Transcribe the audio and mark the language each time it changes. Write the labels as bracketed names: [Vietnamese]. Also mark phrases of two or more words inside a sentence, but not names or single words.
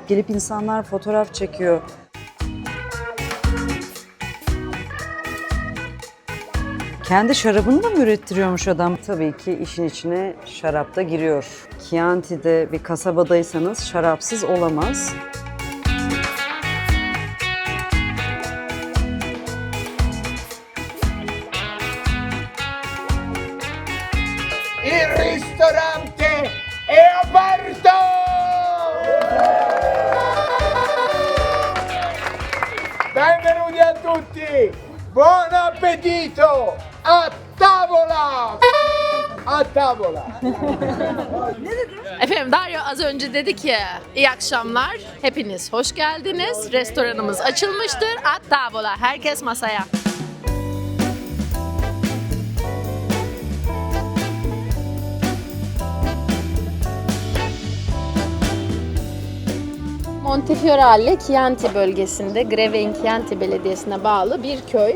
[Turkish] Gelip insanlar fotoğraf çekiyor. Kendi şarabını da mı ürettiriyormuş adam? Tabii ki işin içine şarap da giriyor. Chianti'de bir kasabadaysanız şarapsız olamaz. [Italian] Il ristorante è aperto! Benvenuti a tutti! Buon appetito! A tavola! A tavola! [Turkish] Efendim Dario az önce dedi ki iyi akşamlar, hepiniz hoş geldiniz. Restoranımız açılmıştır. [Italian] A tavola, [Turkish] herkes masaya. Montefiorale, Chianti bölgesinde, Greve in Chianti Belediyesi'ne bağlı bir köy.